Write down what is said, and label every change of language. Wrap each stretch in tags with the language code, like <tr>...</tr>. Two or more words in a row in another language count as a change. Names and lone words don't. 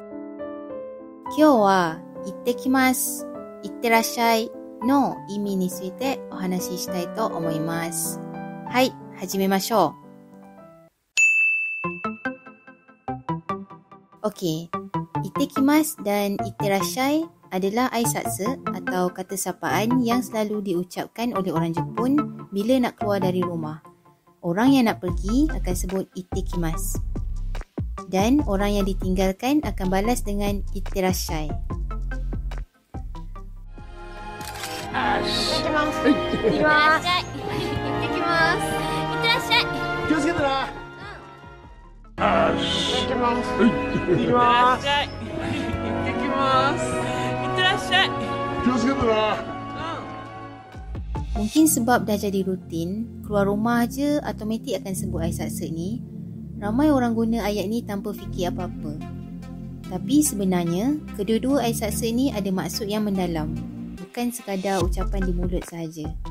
<ja>今日は、行ってきます、行ってらっしゃいの意味についてお話ししたいと思います。はい、始めましょう。</ja> <ms>OK, 行ってきますdan行ってらっしゃい adalah aisatse atau kata sapaan yang selalu diucapkan oleh orang Jepun bila nak keluar dari rumah. Orang yang nak pergi akan sebut ittekimasu. Dan orang yang ditinggalkan akan balas dengan itterashai.</ms> <ja>Ittekimasu. 行ってきます。行ってらっしゃい. 気をつけてな。 ittekimasu. Ittekimasu. 行ってきます。行ってらっしゃい. 気をつけてな。</ja> <ms>Mungkin sebab dah jadi rutin, keluar rumah je automatik akan sebut aisatse ni, ramai orang guna ayat ni tanpa fikir apa-apa. Tapi sebenarnya, kedua-dua aisatse ni ada maksud yang mendalam, bukan sekadar ucapan di mulut sahaja.</ms>